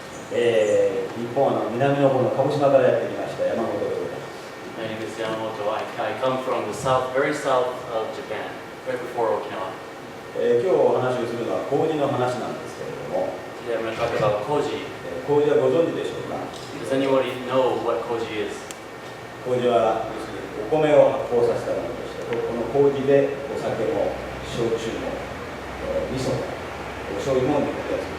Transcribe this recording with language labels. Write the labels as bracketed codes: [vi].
[ja] 日本の南の方の鹿児島からやってきました山本でございます。 [en] My name is Yamamoto. I come from the south, very south of Japan, right before Okinawa. [ja] 今日お話をするのは麹の話なんですけれども、 [en] Today I'm going to talk about Koji. [ja] 麹はご存知でしょうか？ [en] Does anybody know what Koji is? [ja] 麹は要するにお米を発酵させたものとして、この麹でお酒も焼酎も味噌もお醤油もみたいなやつ。